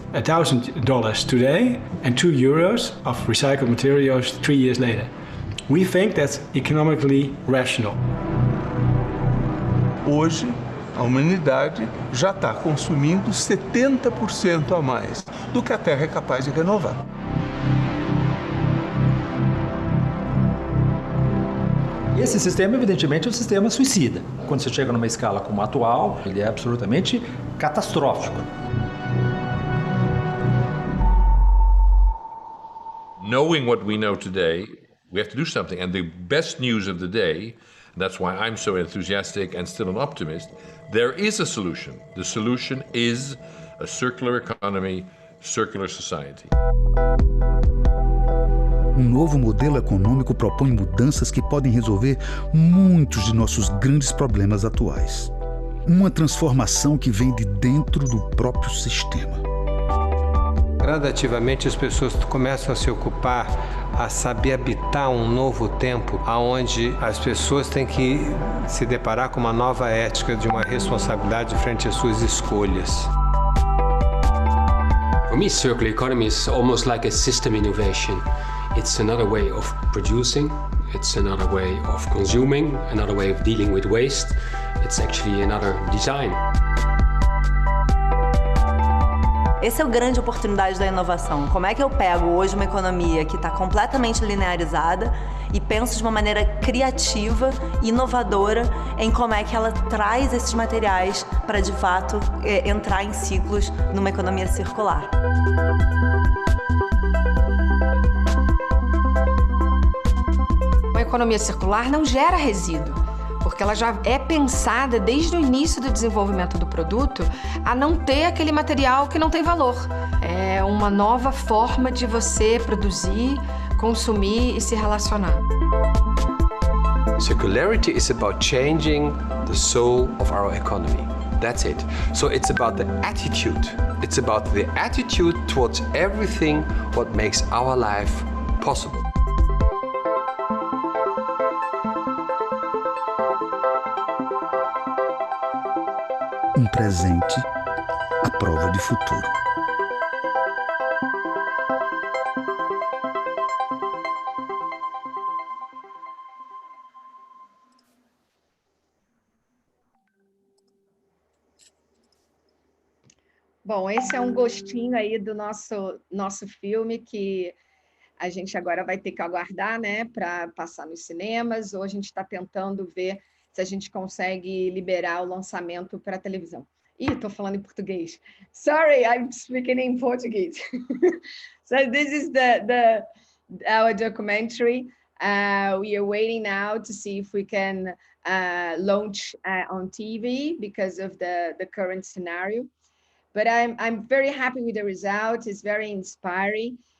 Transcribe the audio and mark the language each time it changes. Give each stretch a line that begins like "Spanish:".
English: $1,000 today and €2 of recycled materials 3 years later. We think that's economically rational.
Portuguese: Hoje, a humanidade já está consumindo 70% a mais do que a Terra é capaz de renovar. Esse sistema, evidentemente, é um sistema suicida. Quando você chega numa escala como a atual, ele é absolutamente catastrófico.
English: Knowing what we know today, we have to do something. And the best news of the day, that's why I'm so enthusiastic and still an optimist, there is a solution. The solution is a circular economy, circular society.
Portuguese: Um novo modelo econômico propõe mudanças que podem resolver muitos de nossos grandes problemas atuais. Uma transformação que vem de dentro do próprio sistema. Gradativamente as pessoas começam a se ocupar, a saber habitar um novo tempo, onde as pessoas têm que se deparar com uma nova ética de uma responsabilidade frente às suas escolhas.
English: For me, circular economy is almost like a system innovation. It's another way of producing, it's another way of consuming, another way of dealing with waste. It's actually another design.
Portuguese: Essa é a grande oportunidade da inovação. Como é que eu pego hoje uma economia que está completamente linearizada e penso de uma maneira criativa e inovadora em como é que ela traz esses materiais para, de fato, entrar em ciclos numa economia circular. Uma economia circular não gera resíduo, porque ela já é pensada desde o início do desenvolvimento do produto a não ter aquele material que não tem valor. É uma nova forma de você produzir, consumir e se relacionar.
English: Circularity is about changing the soul of our economy. That's it. So it's about the attitude. It's about the attitude towards everything what makes our life possible.
Portuguese: Um presente à prova de futuro. Bom, esse é um gostinho aí do nosso filme que a gente agora vai ter que aguardar, né, para passar nos cinemas, ou a gente está tentando ver se a gente consegue liberar o lançamento para a televisão. Ih, estou falando em português.
English: Sorry, I'm speaking in Portuguese. So this is our documentary. We are waiting now to see if we can launch on TV because of the current scenario. But I'm very happy with the result. It's very inspiring.